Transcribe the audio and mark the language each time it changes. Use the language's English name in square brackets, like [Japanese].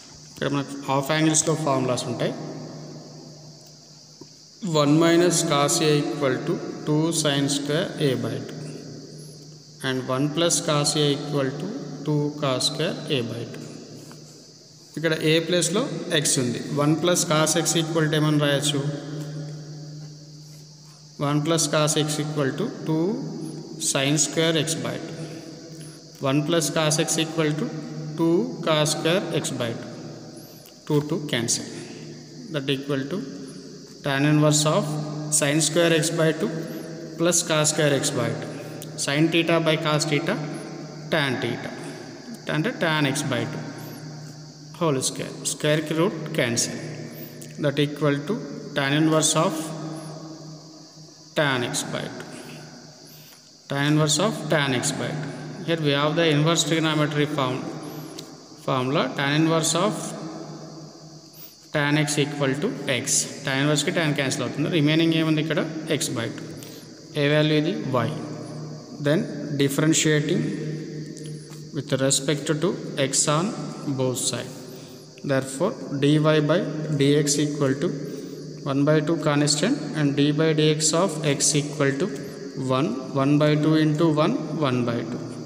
[Telugu] ఇక్కడ మనకు half యాంగిల్స్లో formulas ఉంటాయి. [English] 1 minus cos a equal to 2 sin square a by 2 and 1 plus cos a equal to 2 cos square a by 2. [Telugu] ఇక్కడ a ప్లేస్లో x ఉంది. [English] 1 plus cos x equal to [Telugu] ఏమని రాయొచ్చు, [English] 1 plus cos x equal to 2 sin square x by 2. 1 plus cos x equal to 2 cos square x by 2. 2 cancel. That equal to tan inverse of sin square x by 2 plus cos square x by 2. Sin theta by cos theta, tan theta. Tan x by 2 whole square. Square root cancel. That equal to tan inverse of tan x by 2. Tan inverse of tan x by 2. Here we have the inverse trigonometry formula. Tan inverse of tan x equal to x. Tan inverse ki tan cancel [Telugu] అవుతుంది. Remaining ఏముంది ఇక్కడ x by 2. ఏ value ఇది y. [English] Then differentiating with respect to x on both sides. Therefore dy by dx equal to 1 by 2 constant and d by dx of x equal to 1 by 2 into 1 by 2.